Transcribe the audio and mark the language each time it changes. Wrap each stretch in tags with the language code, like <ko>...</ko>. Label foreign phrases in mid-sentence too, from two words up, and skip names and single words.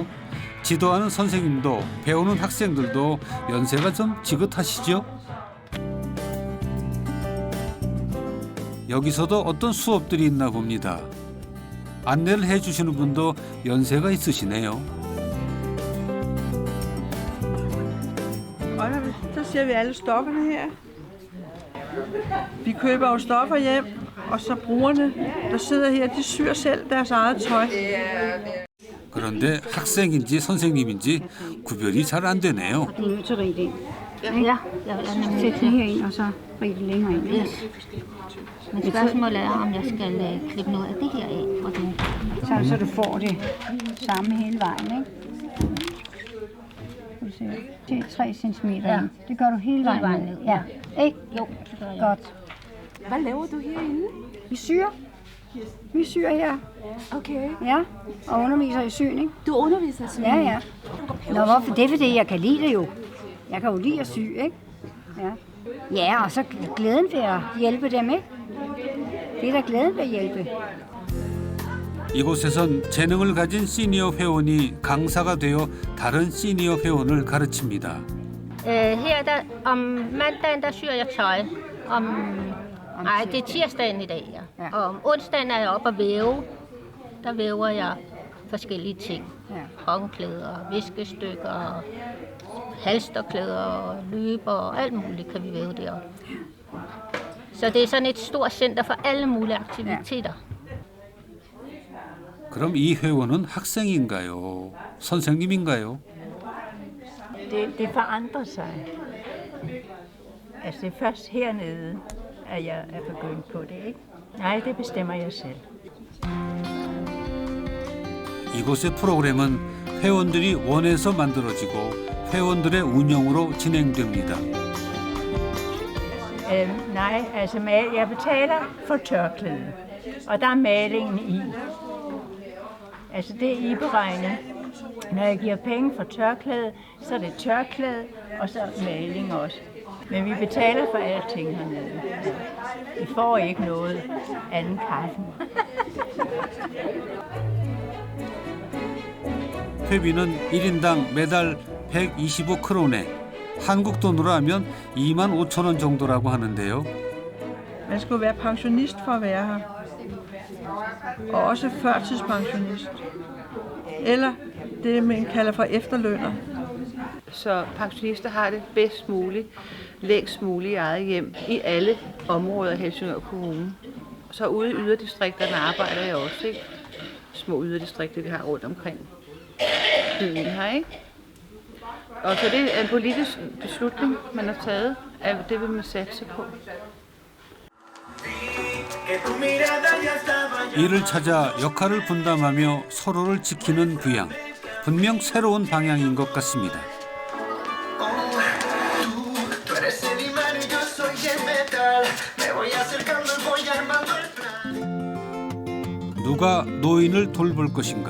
<ko>지도하는 선생님도 배우는 학생들도 연세가 좀 지긋하시죠? 여기서도 어떤 수업들이 있나 봅니다. 안내를 해주시는 분도 연세가 있으시네요.</ko> <da>Så ser vi alle stofferne her. Vi køber jo stoffer hjem, og så brugerne, der sidder her, de syr selv deres eget tøj.</da> <ko>그런데 학생인지 선생님인지 구별이 잘 안 되네요.</ko> <da>Ja, sæt det herind, og så rige det længere ind. Yes. Men spørgsmålet er, om jeg skal klippe noget af det her af. Så du får det samme hele vejen, ikke? Det er 3 cm ind. Det gør du hele vejen ned. Ja, ikke? Jo, det gør jeg. Godt. Hvad laver du herinde? Vi syr her. Okay. Ja, og underviser i syning. Du underviser i syning? Ja. Nå, hvorfor? Det er fordi, jeg kan lide det jo. Jeg kan jo lide at sy, ikke? Ja, og så glæden ved at hjælpe dem, ikke? Det er da glæden ved at hjælpe.</da> <ko>이곳에선 재능을 가진 시니어 회원이 강사가 되어 다른 시니어 회원을 가르칩니다.</ko> <da>Her der, om mandagen der syr jeg tøj. Nej, det er tirsdagen i dag, ja. Og om onsdagen er jeg oppe at væve. Der væver jeg forskellige ting. Håndklæder, viskestykker, halsterklæder, løber og alt muligt kan vi væve deroppe. Så det er sådan et stort center for alle mulige aktiviteter.</da> <ko>그럼 이 회원은 학생인가요? 선생님인가요?</ko> <da>Det forandrer sig. Altså det er først hernede, at jeg er begyndt på det, ikke? Nej, det bestemmer jeg selv.</da> <ko>이곳의 프로그램은 회원들이 원해서 만들어지고 회원들의 운영으로 진행됩니다.</ko> <da>Nej, altså jeg betaler for tørklæde, og der er malingen i. Altså det er iberegnet. Når jeg giver penge for tørklæde, så er det tørklæde, og så maling også. Men vi betaler for alting hernede. I får ikke noget andet kaffen.</da> <ko>회비는 1인당 매달 125크론에 한국 돈으로 하면 25,000원 정도라고 하는데요.</ko> <da>Man skal være pensionist for at være her. Og også førtidspensionist. Eller det, man kalder for efterlønner. Så pensionister har det bedst muligt, længst muligt i eget hjem i alle områder af Helsingør Kommune. Så ude i yderdistrikterne arbejder jeg også, ikke? Små yderdistrikter, vi har rundt omkring byen her, ikke? Og så det er en politisk beslutning, man har taget, at det vil man satse på.</da> <ko>이를 찾아 역할을 분담하며 서로를 지키는 부양. 분명 새로운 방향인 것 같습니다. 누가 노인을 돌볼 것인가?</ko>